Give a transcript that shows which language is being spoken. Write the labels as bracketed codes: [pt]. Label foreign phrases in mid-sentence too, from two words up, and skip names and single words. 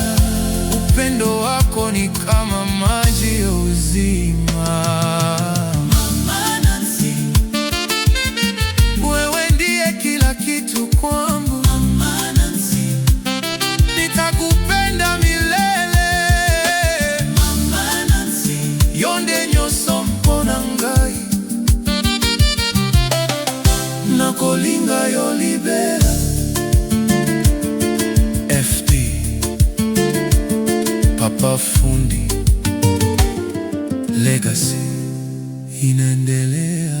[sw] Upendo wako ni kama maji ya uzima. Mama Nancy, wewe ndiye kila kitu kwangu. Mama Nancy, nitakupenda milele. [ln] Mama Nancy, yonde nyoso mpona ngai, nakolinga yo libera. [sw] FT Papa Fundi, legacy inaendelea.